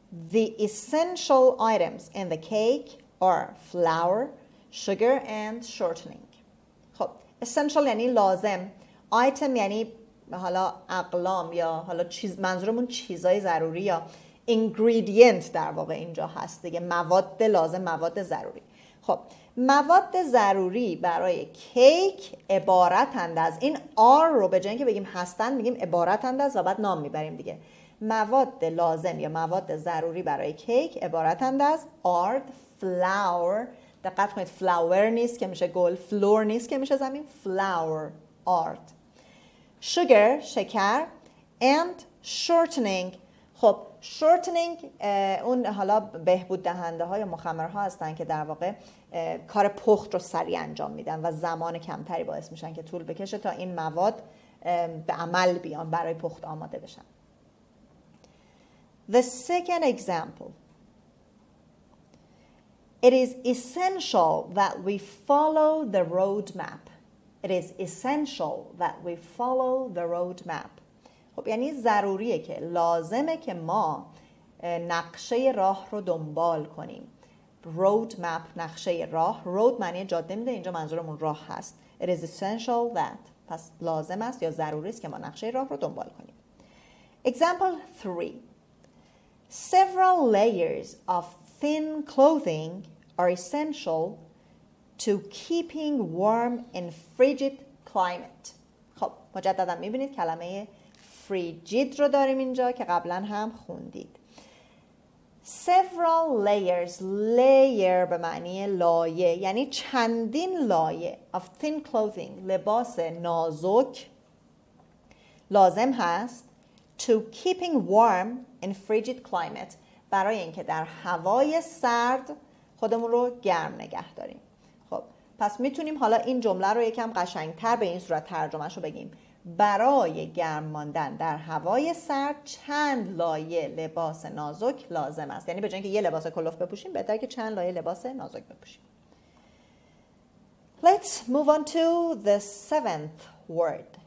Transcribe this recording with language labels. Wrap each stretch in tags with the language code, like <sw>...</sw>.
<en>The essential items in the cake are flour, sugar, and shortening.</en> <fa>خب essential یعنی لازم، item یعنی حالا اقلام یا حالا منظورمون چیزای ضروری یا ingredient در واقع اینجا هست دیگه، مواد لازم، مواد ضروری. خب مواد ضروری برای کیک عبارتند از، این are رو به جای اینکه بگیم هستن میگیم عبارتند از و بعد نام میبریم دیگه. مواد لازم یا مواد ضروری برای کیک عبارتند از</fa> <en>are flour،</en> <fa>دقت کنید flour نیست که میشه گل، floor نیست که میشه زمین، flour، art.</fa> <en>sugar شکر and shortening.</en> <fa>خب shortening اون حالا بهبود دهنده ها یا مخمرها هستن که در واقع کار پخت رو سریع انجام میدن و زمان کمتری باعث میشن که طول بکشه تا این مواد به عمل بیان، برای پخت آماده بشن.</fa> <en>The second example. It is essential that we follow the roadmap. It is essential that we follow the roadmap.</en> <fa>خب یعنی ضروریه که، لازمه که ما نقشه راه رو دنبال کنیم. roadmap نقشه راه، road معنی جاده میده، اینجا منظورمون راه هست.</fa> <en>It is essential that،</en> <fa>پس لازم است یا ضروری است که ما نقشه راه رو دنبال کنیم.</fa> <en>Example 3. Several layers of thin clothing are essential to keeping warm in frigid climate.</en> <fa>خب مجددا میبینید کلمه frigid رو داریم اینجا که قبلا هم خوندید.</fa> <en>several layers.</en> <fa>layer به معنی لایه، یعنی چندین لایه</fa> <en>of thin clothing.</en> <fa>لباس نازک لازم هست</fa> <en>to keeping warm in frigid climate.</en> <fa>برای اینکه در هوای سرد خودمون رو گرم نگه داریم. خب پس میتونیم حالا این جمله رو یکم قشنگتر به این صورت ترجمهش رو بگیم. برای گرم ماندن در هوای سرد چند لایه لباس نازک لازم است. یعنی به جای اینکه یه لباس کلوف بپوشیم بهتره که چند لایه لباس نازک بپوشیم.</fa> <en>Let's move on to the 7th word.</en>